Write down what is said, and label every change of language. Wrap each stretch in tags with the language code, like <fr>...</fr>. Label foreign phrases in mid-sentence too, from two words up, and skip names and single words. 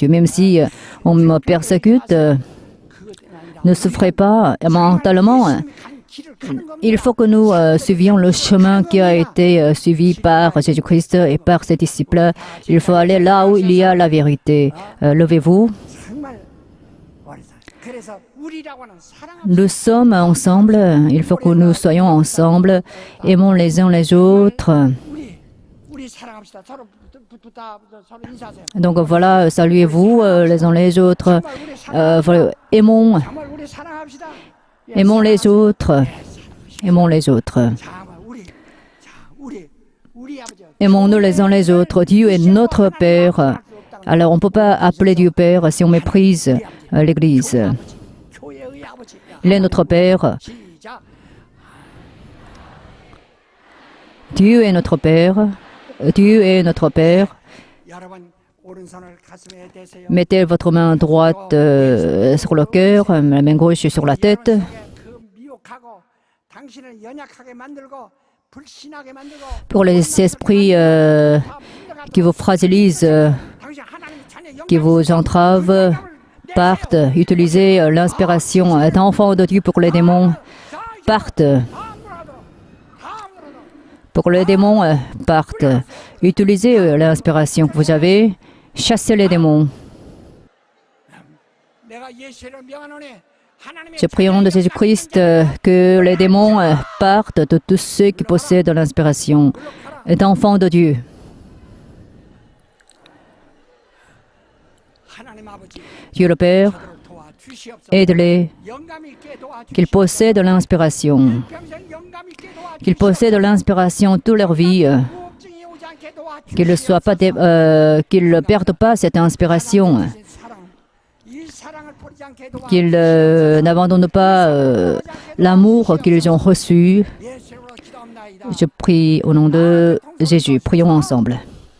<fr>Même si on me persécute, ne souffrez pas mentalement. Il faut que nous suivions le chemin qui a été suivi par Jésus-Christ et par ses disciples. Il faut aller là où il y a la vérité. Levez-vous.</fr> <ko>그래서 우리라고 하는 사랑합시다.</ko> <fr>Nous sommes ensemble, il faut que nous soyons ensemble, aimons les uns les autres.</fr> <ko>우리 사랑합시다. 서로 서로 인사하세요.</ko> <fr>Donc voilà, saluez-vous les uns les autres. Voilà, aimons,</fr> <ko>정말 우리 사랑합시다.</ko> <fr>aimons les autres. Aimons les autres.</fr> <ko>정말 우리 아버지.</ko> <fr>Aimons-nous les uns les autres. Dieu est notre Père. Alors on ne peut pas appeler Dieu Père si on méprise l'Église.</fr> <ko>교회의 아버지.</ko> <fr>Il est notre Père.</fr> <ko>시작.</ko> <fr>Dieu est notre Père. Dieu est notre Père.</fr> <ko>여러분 오른손을 가슴에 대세요.</ko> <fr>Mettez votre main droite sur le cœur, la main gauche sur la tête.</fr> <ko>그 미혹하고 당신을 연약하게 만들고 불신하게 만들고</ko> <fr>Pour les esprits qui vous fragilisent,</fr> <ko>당신 하나님 자녀</ko> <fr>qui vous entravent, partent. Utilisez l'inspiration d'enfant de Dieu pour les démons. Partent. Pour les démons, partent. Utilisez l'inspiration que vous avez. Chassez les démons.</fr> <ko>내가 예수를 명하노니 하나님의</ko> <fr>Je prie au nom de Jésus-Christ que les démons partent de tous ceux qui possèdent l'inspiration d'enfants de Dieu.</fr> <ko>하나님 아버지</ko> <fr>Dieu le Père,</fr> <ko>도와주시옵소서.</ko> <fr>aide-les,</fr> <ko>영감 있게 도와주시옵소서.</ko> <fr>qu'ils possèdent l'inspiration,</fr> <ko>평생 영감 있게 도와주시옵소서.</ko> <fr>qu'ils possèdent l'inspiration toute leur vie,</fr> <ko>무업증이 오지 않게 도와주시옵소서.</ko> <fr>qu'ils ne perdent pas cette inspiration,</fr> <ko>사랑, 이 사랑을 버리지 않게 도와주시옵소서.</ko> <fr>qu'ils n'abandonnent pas l'amour qu'ils ont reçu.</fr> <ko>예수로 기도합나이다.</ko> <fr>Je prie au nom de Jésus. Prions ensemble.</fr>